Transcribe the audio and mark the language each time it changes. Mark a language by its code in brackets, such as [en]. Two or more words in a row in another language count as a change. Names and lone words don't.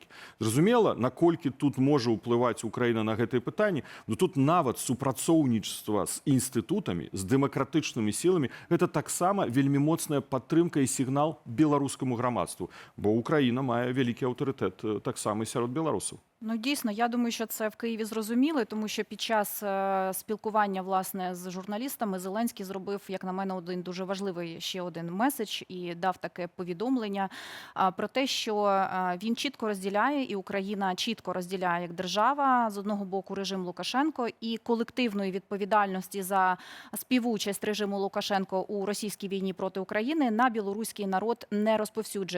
[be] Зразумела, наколькі тут можа ўплываць Украіна на гэтыя пытанні, но тут нават супрацоўнічества з інстытутамі, з дэмакратычнымі сіламі, гэта таксама вельмі моцная падтрымка і сігнал беларускаму грамадству, бо Украіна мае вялікі аўтарытэт таксама і сярод беларусаў. [uk] Ну, дійсно, я думаю, що це в Києві зрозуміли, тому що під час спілкування, власне, з журналістами Зеленський зробив, як на мене, один дуже важливий ще один меседж і дав таке повідомлення про те, що він чітко розділяє, і Україна чітко розділяє як держава, з одного боку, режим Лукашенко, і колективної відповідальності за співучасть режиму Лукашенко у російській війні проти України на білоруський народ не розповсюджує.